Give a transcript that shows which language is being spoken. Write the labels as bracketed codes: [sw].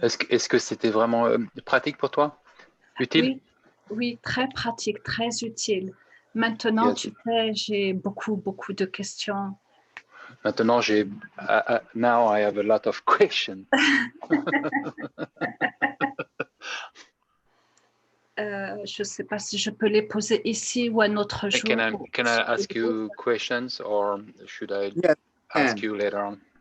[fr] Est-ce que c'était vraiment pratique pour toi? Utile? Oui, très pratique, très utile. Maintenant, [en] Yes. [fr] tu sais, j'ai beaucoup de questions. Maintenant, [en] now I have a lot of questions. [fr] Je ne sais pas si je peux les poser ici ou un autre jour. [en] Can I ask you questions or should I ask you later on?